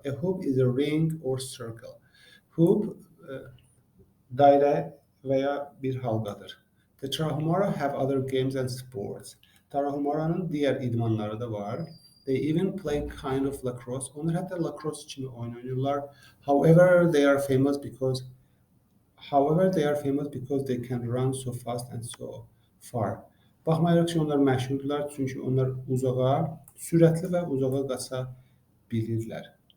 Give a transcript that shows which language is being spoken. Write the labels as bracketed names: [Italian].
[English] A hoop is a ring or circle. [Azerbaijani] Hoop dairə və ya bir halqadır. [English] The Tarahumara have other games and sports. [Azerbaijani] Tarahumara'nın digər idmanları da var. [English] They even play kind of lacrosse. [Azerbaijani] Onlar hətta lacrosse kimi oyun oynayırlar. [English] However, they are famous because they can run so fast and so far. [Azerbaijani] Baxmayaraq ki, onlar məşhurdurlar, çünki onlar sürətli və uzağa qaça bilirlər.